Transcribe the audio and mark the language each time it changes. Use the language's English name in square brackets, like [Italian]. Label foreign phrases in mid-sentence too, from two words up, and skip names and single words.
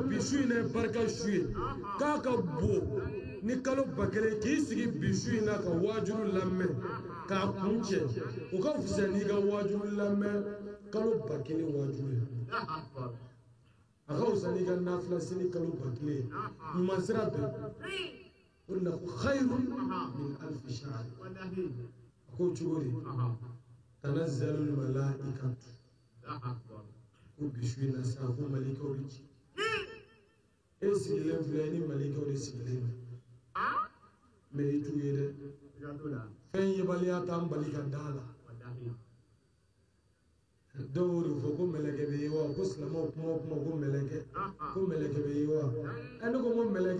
[Bambara] bi su in ye barika su ye k'a ka bon ni kalo 1000 k'i sigi bi su in na ka wajulu lamɛn k'a kun cɛ o ka fisa n'i ka wajulu lamɛn kalo 1000 wajulu ye a ka fisa n'i ka nafila seli kalo 1000 ye ɲuman sira bɛɛ o de la ko [Arabic] خير من ألف شهر [Bambara] a ko cogo di [Arabic] تنزل الملائكة [Bambara] ko bi su in na sa ko malikaw bɛ ci e sigilen filɛ ni malikaw de sigilen don mais i t'u ye dɛ fɛn yebaliya t'an bali ka da la dɔw de fɔ ko mɛlɛkɛ bɛ ye wa ko silamɛw kuma o kuma ko mɛlɛkɛ bɛ ye wa ne ko mɛlɛkɛ